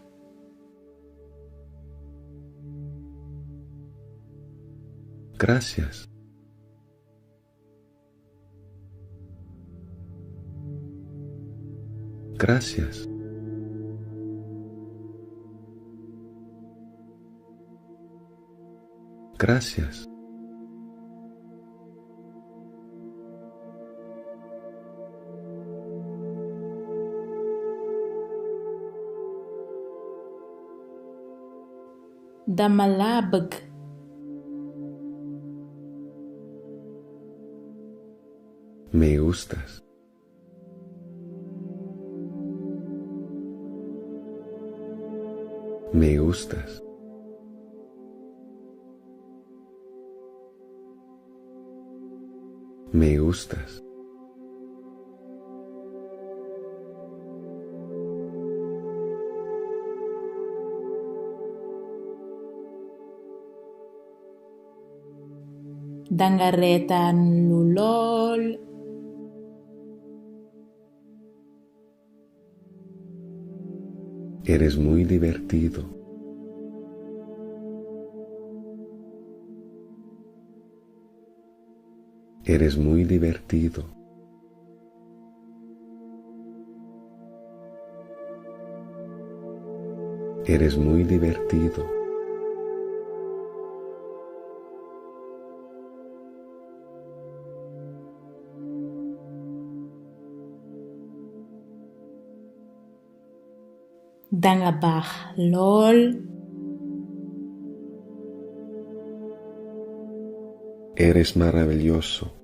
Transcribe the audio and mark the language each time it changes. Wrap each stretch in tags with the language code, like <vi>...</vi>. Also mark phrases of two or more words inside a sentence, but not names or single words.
<es>Gracias. Gracias. Gracias.</es> <wo>Dama laa bëgg.</wo> <es>Me gustas. Me gustas. Me gustas.</es> <wo>Danga reetaan lu lool.</wo> <es>Eres muy divertido. Eres muy divertido. Eres muy divertido.</es> <wo>Danga baax lool.</wo> <es>Eres maravilloso.</es>